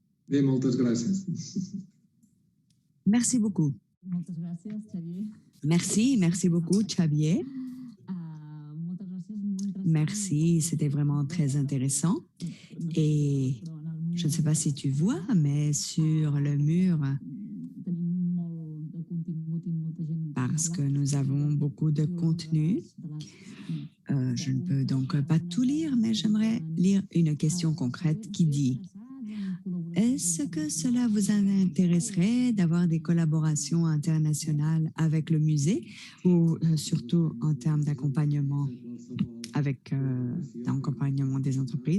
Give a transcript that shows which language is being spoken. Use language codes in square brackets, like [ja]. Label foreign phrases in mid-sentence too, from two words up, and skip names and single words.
[ca] Bé, moltes gràcies. [fr] Merci beaucoup. [ca] Moltes gràcies, Xavier. [fr] Merci beaucoup, Xavier. [ca] Moltes gràcies, molt interessant. [fr] Merci, c'était vraiment très intéressant. Et je ne sais pas si tu vois, mais sur le mur, [ca] Tenim molt de contingut i molta gent. [fr] parce que nous avons beaucoup de contenu, je ne peux donc pas tout lire, mais j'aimerais lire une question concrète qui dit: est-ce que cela vous intéresserait d'avoir des collaborations internationales avec le musée ou surtout en termes d'accompagnement avec l'accompagnement des entreprises?